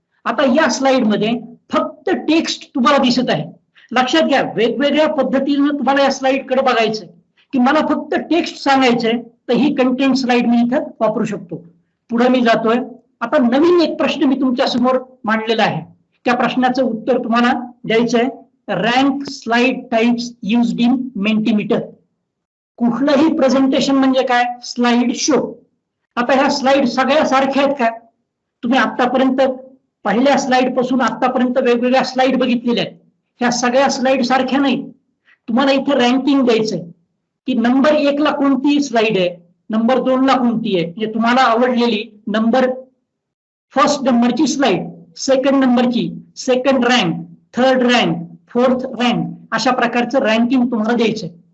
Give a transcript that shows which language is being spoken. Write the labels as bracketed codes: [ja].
[mr] आता या स्लाइड मध्ये फक्त टेक्स्ट तुम्हाला दिसत आहे. लक्षात घ्या, वेगवेगळ्या पद्धतीने तुम्हाला या स्लाइड कडे बघायचं की मला फक्त टेक्स्ट सांगायचंय, तर ही कंटेंट स्लाइड मी इथं वापरू शकतो. पुढे मी जातोय. आता नवीन एक प्रश्न मी तुमच्या समोर मांडलेला आहे. त्या प्रश्नाचं उत्तर तुम्हाला द्यायचंय. [en] Rank slide types used in Mentimeter. [mr] कुठलंही प्रेझेंटेशन म्हणजे काय, स्लाइड शो. आता ह्या स्लाइड सगळ्या सारख्या आहेत का? तुम्ही आतापर्यंत पहिल्या स्लाइड पासून आतापर्यंत वेगवेगळ्या स्लाइड बघितलेल्या आहेत. ह्या सगळ्या स्लाइड सारख्या नाहीत. तुम्हाला इथे रँकिंग द्यायचंय की नंबर 1 ला कोणती स्लाइड आहे, नंबर 2 ला कोणती आहे, म्हणजे तुम्हाला आवडलेली फर्स्ट नंबरची स्लाइड, सेकंड नंबरची, second rank, third rank, fourth rank, अशा प्रकारचं रँकिंग तुम्हाला द्यायचंय.